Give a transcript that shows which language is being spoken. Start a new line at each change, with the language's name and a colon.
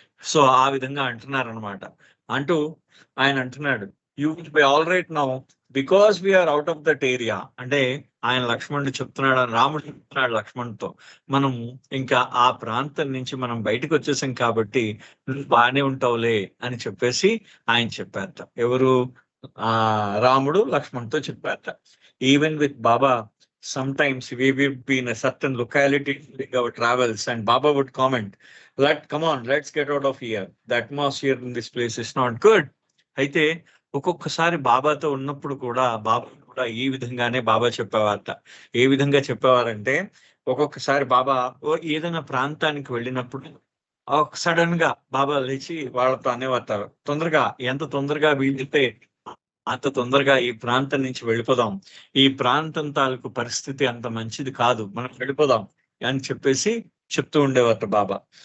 English: so
Telugu: ఆ విధంగా అంటున్నారనమాట. అంటూ ఆయన అంటున్నాడు,
English: You will be all right now because we're out of that area.
Telugu: అంటే ఆయన లక్ష్మణుడు చెప్తున్నాడు, రాముడు చెప్తున్నాడు లక్ష్మణుడితో, మనం ఇంకా ఆ ప్రాంతం నుంచి మనం బయటకు వచ్చేసాం కాబట్టి నువ్వు బాగానే ఉంటావులే అని చెప్పేసి ఆయన చెప్పారట. ఎవరు? రాముడు లక్ష్మణుడితో చెప్పారట.
English: Even with Baba, sometimes we will be in a certain locality during our travels and Baba would comment, come on, let's get out of here, the atmosphere in this place is not good.
Telugu: అయితే ఒక్కొక్కసారి బాబాతో ఉన్నప్పుడు కూడా ఈ విధంగానే బాబా చెప్పేవారట. ఏ విధంగా చెప్పేవారంటే, ఒక్కొక్కసారి బాబా ఏదైనా ప్రాంతానికి వెళ్ళినప్పుడు సడన్ గా బాబా లేచి వాళ్ళతో అనేవారు, ఎంత తొందరగా వీలైతే అంత తొందరగా ఈ ప్రాంతం నుంచి వెళ్ళిపోదాం, ఈ ప్రాంతం తాలూకు పరిస్థితి అంత మంచిది కాదు, మనం వెళ్ళిపోదాం అని చెప్పేసి చెప్తూ ఉండేవారట బాబా.